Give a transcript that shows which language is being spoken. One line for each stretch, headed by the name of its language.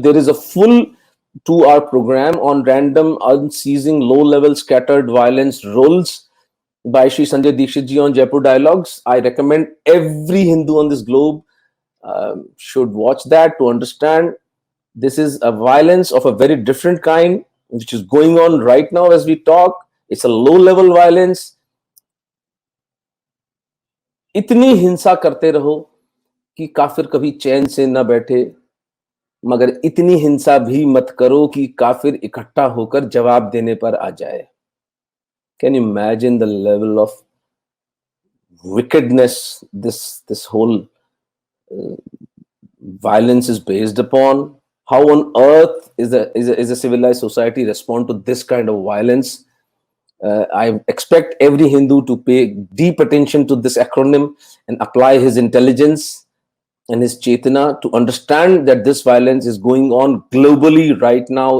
English: There is a full 2-hour program on random, unceasing, low-level, scattered violence roles by Shri Sanjay Dikshit ji on Jaipur Dialogues. I recommend every Hindu on this globe should watch that to understand this is a violence of a very different kind, which is going on right now as we talk. It's a low-level violence.
Hindi: इतनी हिंसा करते रहो कि काफिर कभी चैन से न बैठे, मगर इतनी हिंसा भी मत करो कि काफिर इकट्ठा होकर जवाब देने पर आ जाए.
English: Can you imagine the level of wickedness this whole violence is based upon? How on earth is a civilized society respond to this kind of violence? I expect every Hindu to pay deep attention to this acronym and apply his intelligence and his chetana to understand that this violence is going on globally right now.